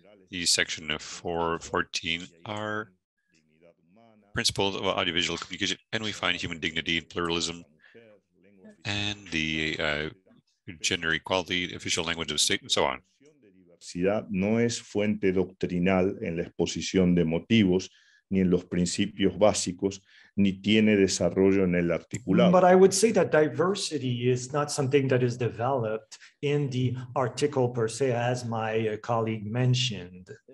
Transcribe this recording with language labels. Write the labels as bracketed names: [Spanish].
[English] The section of 414 are principles of audiovisual communication, and we find human dignity and pluralism and the gender equality, the official language of the state, and so on. [Spanish] No es fuente doctrinal en la exposición de motivos, ni en los principios básicos, ni tiene desarrollo en el articulado. [English] But I would say that diversity is not something that is developed in the article per se, as my colleague mentioned.